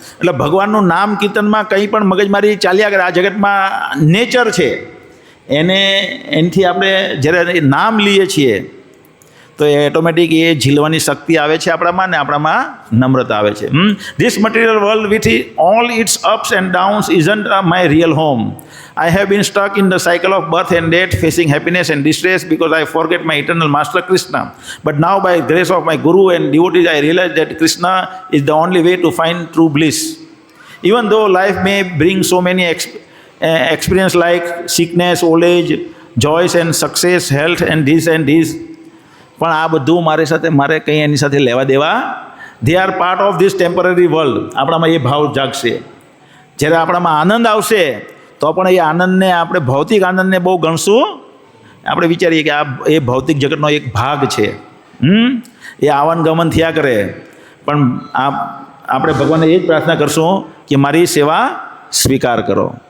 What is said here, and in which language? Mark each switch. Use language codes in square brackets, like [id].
[gu] એટલે ભગવાનનું નામ કીર્તનમાં કંઈ પણ મગજમારી ચાલ્યા કરે. આ જગતમાં નેચર છે, એનાથી આપણે જ્યારે નામ લઈએ છીએ તો એ ઓટોમેટિક એ ઝીલવાની શક્તિ આવે છે આપણામાં, ને આપણામાં નમ્રતા આવે છે. [en] This material world with all its ups and downs isn't my real home. I have been stuck in the cycle of birth and death, facing happiness and distress because I forget my eternal master Krishna. But now by grace of my Guru and devotees, I realize that Krishna is the only way to find true bliss. Even though life may bring so many experiences like sickness, old age, joys and success, health and this, [gu] પણ આ બધું મારે કંઈ એની સાથે લેવા દેવા, [en] they are part of this temporary world. [gu] આપણામાં એ ભાવ જાગશે. જ્યારે આપણામાં આનંદ આવશે તો પણ એ આનંદને આપણે ભૌતિક આનંદને બહુ ગણશું. આપણે વિચારીએ કે એ ભૌતિક જગતનો એક ભાગ છે, એ આવન ગમન થયા કરે. પણ આપણે ભગવાનને એ જ પ્રાર્થના કરશું કે મારી સેવા સ્વીકાર કરો.